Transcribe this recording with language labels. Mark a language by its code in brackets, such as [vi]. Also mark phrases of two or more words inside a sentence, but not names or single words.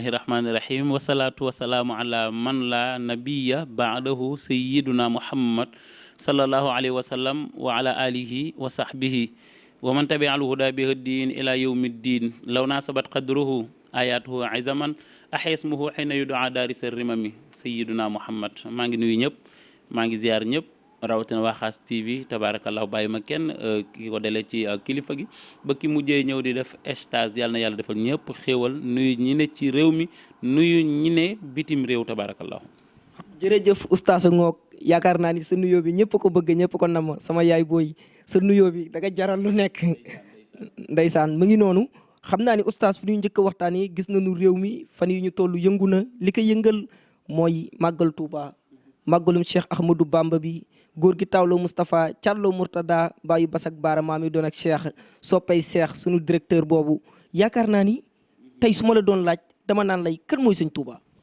[ar] الرحمن الرحيم والصلاة والسلام على من لا نبي بعده سيدنا محمد صلى الله عليه وسلم وعلى آله وصحبه ومن تبع الهدى بهدين إلى يوم الدين لو ناسبت قدره آياته عزما أحيا اسمه حين يدعى دارس الرمم سيدنا محمد [wo] maa ngi nuyu ñëpp maa ngi ziar ñëpp rawatina waa Xaas TV tabarakallahu bàyyi ma kenn ki ko delee ci kilifa gi ba ki mujjee ñëw di def stage yàlla na yàlla defal ñëpp xéewal nuyu ñi ne ci réew mi nuyu ñi ne bitim réew tabarakallahu jërëjëf oustaz Ngoog yaakaar naa ni sa nuyoo bi ñëpp ko bëgg ñëpp ko nam sama yaay booy sa nuyoo bi da nga jaral lu nekk ndeysaan mu ngi noonu xam naa ni oustaz fu ñuy njëkk a waxtaan yi gis nañu réew mi fan yi ñu toll yëngu na li ko yëngal mooy màggal Touba màggalum Cheikh Ahmadou Bamba bi góor gi Tawlo Moustapha Thiallo Mourtada Bayu Basak Baara maam yi doon ak Cheikh soppay Cheikh sunu directeur boobu yaakaar naa ni tey su ma la doon laaj dama naan lay kan mooy sëñ Touba.